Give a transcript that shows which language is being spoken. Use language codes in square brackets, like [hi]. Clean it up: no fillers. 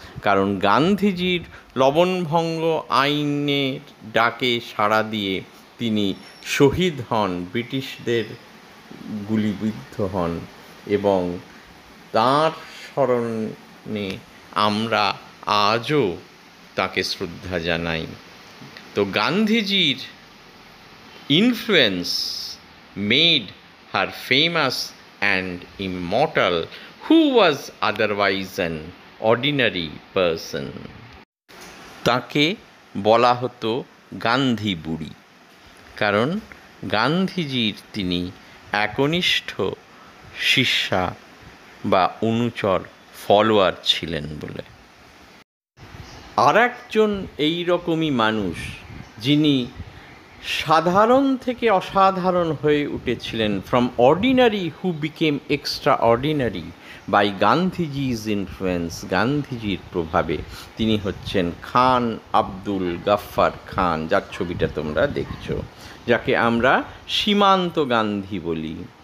[bn] কারণ গান্ধীজির লবণভঙ্গ আইনের ডাকে সাড়া দিয়ে তিনি শহীদ হন, ব্রিটিশদের গুলিবিদ্ধ হন, এবং তাঁর স্মরণে আমরা আজও তাকে শ্রদ্ধা জানাই। [en] তো গান্ধীজির influence made her famous and immortal, who was otherwise an ordinary person. [bn] তাকে বলা হতো গান্ধী বুড়ি, কারণ গান্ধীজির তিনি একনিষ্ঠ শিষ্যা বা অনুচর, ফলোয়ার ছিলেন বলে। আর একজন এই রকমই মানুষ, যিনি সাধারণ থেকে অসাধারণ হয়ে উঠেছিলেন, [en] from ordinary who became extra ordinary by Gandhiji's influence, [bn] গান্ধীজির প্রভাবে, তিনি হচ্ছেন খান আব্দুল গাফফার খান, যার ছবিটা তোমরা দেখছো, যাকে আমরা সীমান্ত গান্ধী বলি।